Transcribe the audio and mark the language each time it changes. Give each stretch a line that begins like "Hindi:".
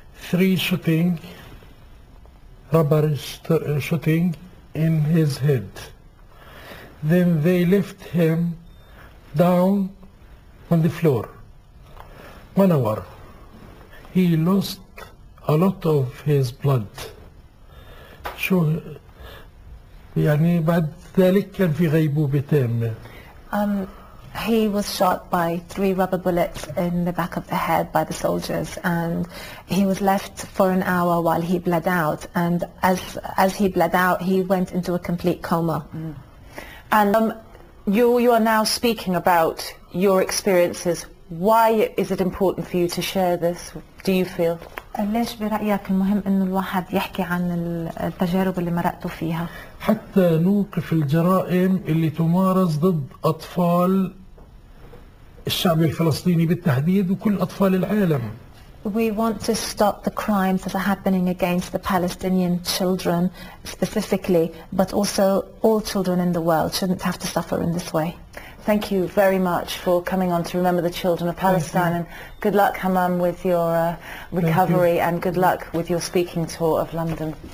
English: 3 shooting, rubber shooting in his head. Then they left him down on the floor. 1 hour. He lost a lot of his blood.
Arabic: شو يعني بعد ذلك كان في غيبوبة تامة.
English: He was shot by 3 rubber bullets in the back of the head by the soldiers, and he was left for an hour while he bled out, and as he bled out he went into a complete coma. And you are now speaking about your experiences. Why is it important for you to share this, do you feel?
Arabic: ليش برأيك المهم إنه الواحد يحكي عن التجارب اللي مرقتوا فيها؟ حتى نوقف الجرائم اللي تمارس ضد أطفال الشعب الفلسطيني بالتحديد وكل أطفال العالم.
English: We want to stop the crimes that are happening against the Palestinian children specifically, but also all children in the world shouldn't have to suffer in this way. Thank you very much for coming on to remember the children of Palestine, and good luck, Hamam, with your recovery, and good luck with your speaking tour of London.